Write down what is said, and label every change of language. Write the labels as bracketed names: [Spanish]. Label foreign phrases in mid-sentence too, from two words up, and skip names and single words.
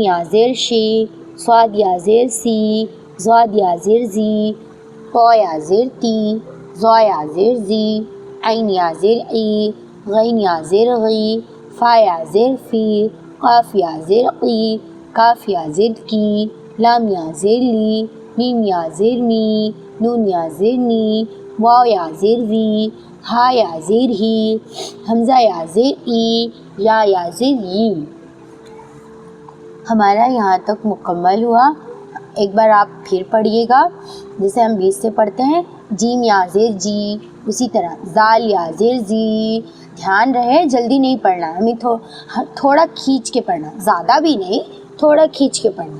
[Urdu] یا زیر شی، صاد یا زیر سی، زاد یا زیر زی، طا یا زیر تی، ظا یا زیر زی، عین یا زیر ای، غین یا زیر غی، فا یا زیر فی، قاف یا زیر قی، کاف یا زیر کی، لام یا زیر لی، میم یا زیر می، نون یا زیر نی، واو یا زیر وی، ہا یا زیر ہی، حمزہ یا زیر ای، یا زیر ی۔ ہمارا یہاں تک مکمل ہوا۔ ایک بار آپ پھر پڑھیے گا، جیسے ہم 20 سے پڑھتے ہیں۔ جیم یا زیر جی، اسی طرح زال یا زیر زی۔ دھیان رہے جلدی نہیں پڑھنا، ہمیں تھوڑا کھینچ کے پڑھنا، زیادہ بھی نہیں، تھوڑا کھینچ کے پڑھنا۔